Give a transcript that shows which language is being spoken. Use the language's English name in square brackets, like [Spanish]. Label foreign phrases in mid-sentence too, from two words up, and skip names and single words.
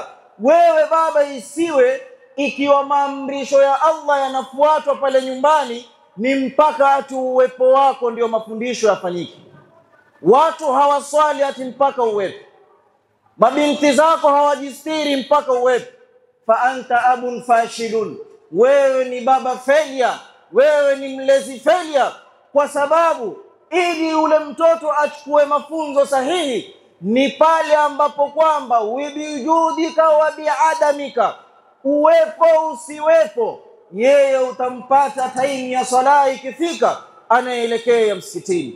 [Swahili] Wewe baba, isiwe ikiwa maamrisho ya Allah yanafuatwa pale nyumbani ni mpaka atu uwepo wako ndio mafundisho yafanyike. Watu hawaswali ati mpaka uwepo, mabinti zako hawajistiri mpaka uwepo. [Arabic] فأنت أب فاشل, [Swahili] wewe ni baba failure, wewe ni mlezi failure. Kwa sababu ili ule mtoto achukue mafunzo sahihi ni pale ambapo kwamba wibijudika wa biadamika, uwepo usiwepo, yeye utampata time ya sala ikifika anaelekea msikitini.